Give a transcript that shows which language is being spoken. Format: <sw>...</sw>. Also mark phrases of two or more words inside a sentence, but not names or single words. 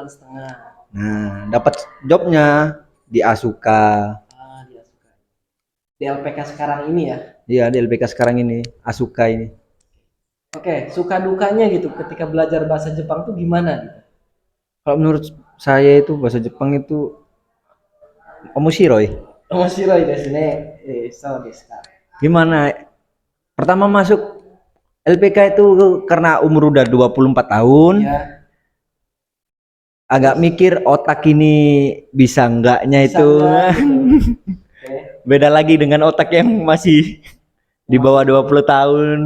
<id>Nah, dapat jobnya di Asuka. Di Asuka. Di LPK sekarang ini ya? Iya, di LPK sekarang ini, Asuka ini. Oke, suka dukanya gitu ketika belajar bahasa Jepang tuh gimana gitu? Kalau menurut saya itu bahasa Jepang itu omoshiroi.</id> <ja>面白いですね. そうですか.</ja> <id>Gimana? Pertama masuk LPK itu karena umur udah 24 tahun. Ya. Agak mikir otak ini bisa enggaknya itu. Enggak, gitu. Beda lagi dengan otak yang masih di bawah 20 tahun.</id>